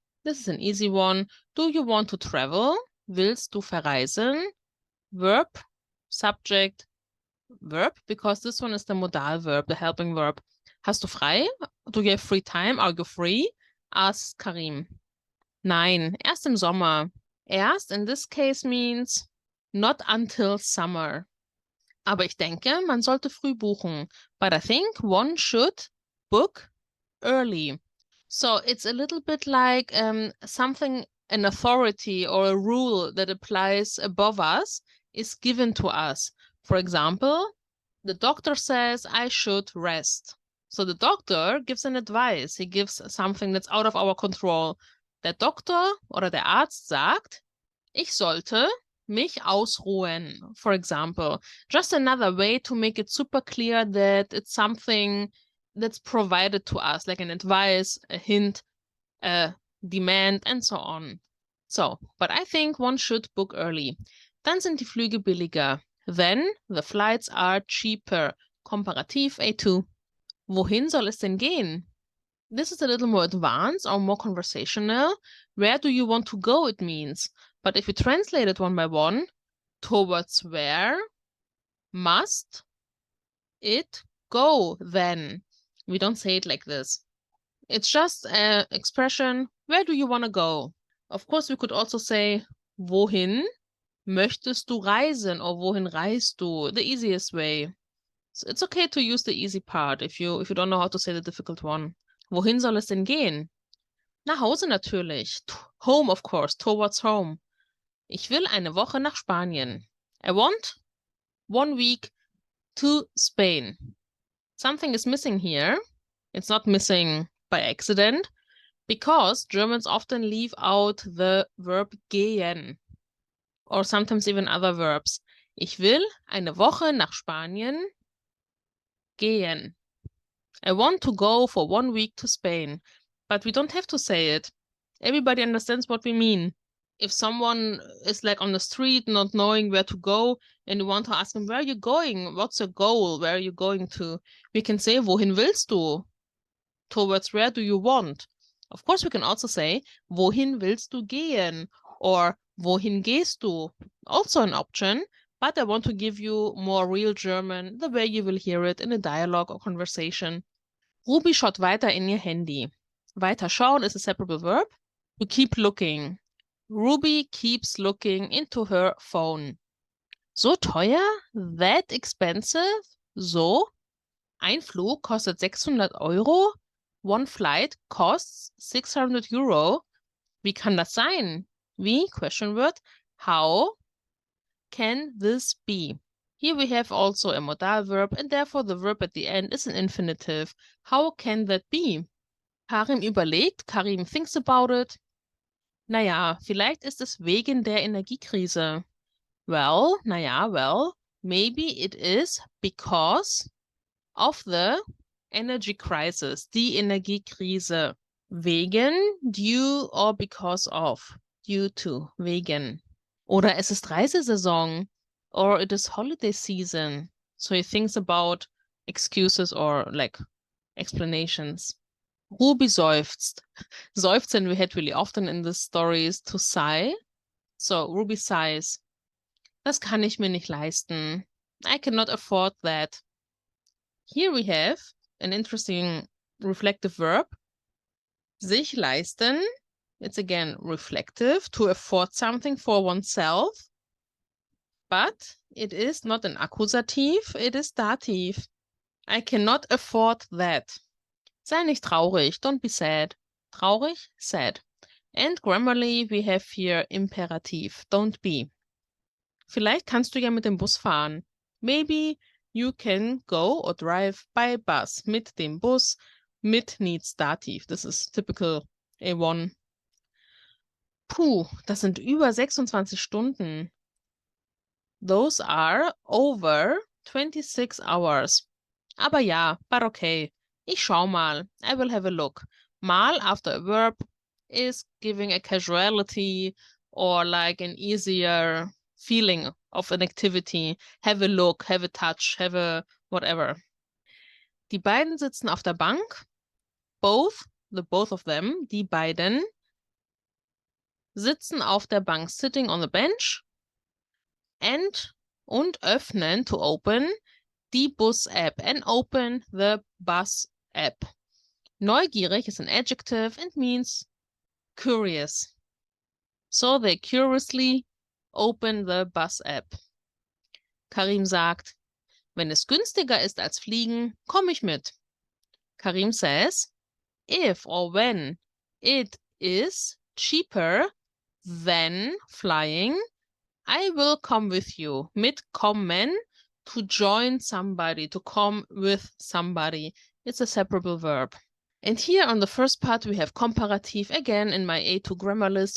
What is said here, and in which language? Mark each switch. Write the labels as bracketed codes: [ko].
[en] This is an easy one. Do you want to travel? [de] Willst du verreisen? [en] Verb, subject, verb because this one is the modal verb, the helping verb. [de] Hast du frei? [en] Do you have free time? Are you free? Asks Karim. [de] Nein, erst im Sommer. [en] Erst in this case means not until summer. [de] Aber ich denke, man sollte früh buchen. [en] But I think one should book early. So it's a little bit like something, an authority or a rule that applies above us is given to us. For example, the doctor says I should rest. So the doctor gives an advice. He gives something that's out of our control. [de] Der Doktor oder der Arzt sagt, ich sollte mich ausruhen, [en] for example. Just another way to make it super clear that it's something that's provided to us, like an advice, a hint, a demand, and so on. So, but I think one should book early. [de] Dann sind die Flüge billiger. [en] Then the flights are cheaper. [de] Komparativ A2. Wohin soll es denn gehen? [en] This is a little more advanced or more conversational. Where do you want to go, it means. But if you translate it one by one, towards where must it go then? We don't say it like this. It's just an expression, where do you want to go? Of course, we could also say, [de] wohin möchtest du reisen? [en] Or [de] wohin reist du? [en] The easiest way. So it's okay to use the easy part if you don't know how to say the difficult one. [de] Wohin soll es denn gehen? Nach Hause natürlich. [en] Home, of course, towards home. [de] Ich will eine Woche nach Spanien. [en] I want 1 week to Spain. Something is missing here. It's not missing by accident, because Germans often leave out the verb gehen, or sometimes even other verbs. [de] Ich will eine Woche nach Spanien gehen. [en] I want to go for 1 week to Spain. But we don't have to say it. Everybody understands what we mean. If someone is like on the street not knowing where to go and you want to ask them, where are you going? What's your goal? Where are you going to? We can say, [de] wohin willst du? [en] Towards where do you want? Of course, we can also say, [de] wohin willst du gehen? [en] Or [de] wohin gehst du? [en] Also an option, but I want to give you more real German, the way you will hear it in a dialogue or conversation. [de] Ruby schaut weiter in ihr Handy. [en] Weiter schauen is a separable verb. To keep looking. Ruby keeps looking into her phone. [de] So teuer? [en] That expensive? [de] So? Ein Flug kostet 600 Euro. [en] One flight costs 600 Euro. [de] Wie kann das sein? Wie? [en] Question word. How can this be? Here we have also a modal verb, and therefore the verb at the end is an infinitive. How can that be? [de] Karim überlegt, [en] Karim thinks about it. [de] Naja, vielleicht ist es wegen der Energiekrise. [en] Well, maybe it is because of the energy crisis, [de] die Energiekrise. [en] Wegen, due or because of, due to, wegen. [de] Oder es ist Reisesaison, [en] or it is holiday season. So he thinks about excuses or like explanations. [de] Ruby seufzt. [en] Seufzen we had really often in the stories to sigh. So Ruby sighs. [de] Das kann ich mir nicht leisten. [en] I cannot afford that. Here we have an interesting reflective verb. [de] Sich leisten. [en] It's again reflective, to afford something for oneself. But it is not an Akkusativ, it is Dativ. I cannot afford that. [de] Sei nicht traurig, [en] don't be sad. Traurig, sad. And grammarly we have here imperativ, don't be. [de] Vielleicht kannst du ja mit dem Bus fahren. [en] Maybe you can go or drive by bus. [de] Mit dem Bus. [en] Mit needs Dativ. This is typical A1. [de] Puh, das sind über 26 Stunden. [en] Those are over 26 hours. [de] Aber ja, [en] but okay. [de] Ich schau mal. [en] I will have a look. Mal after a verb is giving a casuality or like an easier feeling of an activity. Have a look, have a touch, have a whatever. [de] Die beiden sitzen auf der Bank. [en] Both of them, [de] die beiden, sitzen auf der Bank, [en] sitting on the bench. [de] Und öffnen, [en] to open, [de] die Bus-App [en] and open the bus app. Neugierig is an adjective and means curious. So they curiously open the bus app. [de] Karim sagt, wenn es günstiger ist als fliegen, komme ich mit. [en] Karim says, if or when it is cheaper than flying, I will come with you. Mitkommen, to join somebody, to come with somebody. It's a separable verb. And here on the first part, we have comparative again in my A2 grammar list.